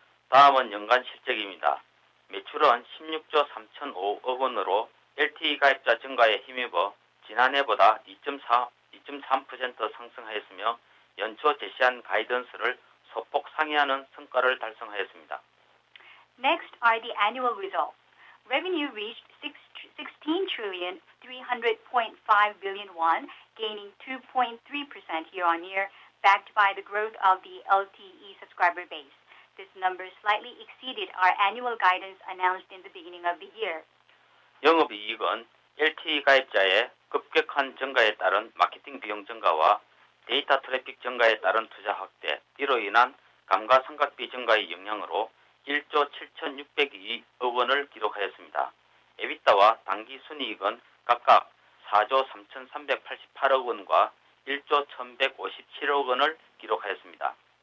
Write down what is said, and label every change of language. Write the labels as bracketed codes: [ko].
[ko] 다음은 연간 실적입니다. 매출은 16조 3,005억 원으로 LTE 가입자 증가에 힘입어 지난해보다 2.3% 상승하였으며 연초 제시한 가이던스를 소폭 상회하는 성과를 달성하였습니다. [en] Next are the annual results. revenue reached 16 trillion 300.5 billion won, gaining 2.3% year-on-year, backed by the growth of the LTE subscriber base. This number slightly exceeded our annual guidance announced in the beginning of the year. [ko] 영업이익은 LTE 가입자의 급격한 증가에 따른 마케팅 비용 증가와 데이터 트래픽 증가에 따른 투자 확대, 이로 인한 감가상각비 증가의 영향으로 1조 7,602억 원을 기록하였습니다. 에비타와 당기 순이익은 각각 4조 3,388억 원과 1조 1,157억 원을 기록하였습니다.